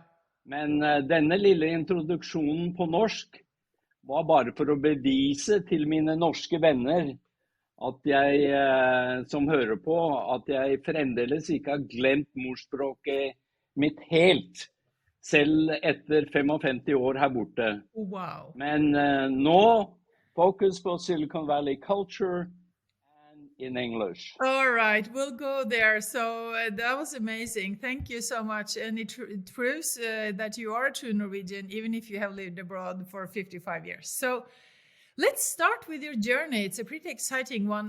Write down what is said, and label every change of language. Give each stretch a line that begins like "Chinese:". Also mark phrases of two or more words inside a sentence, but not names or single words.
Norwegian: Men denne lille introduksjonen på norsk var bare for å bevise til mine norske venner at jeg, som hører på, at jeg fremdeles ikke har glemt morspråket mitt helt, selv etter 55 år her borte.
English: Wow.
Norwegian: Men nå fokus på Silicon Valley
English: culture and in English. All right, we'll go there. So that was amazing. Thank you so much. And it proves that you are a true Norwegian, even if you have lived abroad for 55 years. So let's start with your journey. It's a pretty exciting one.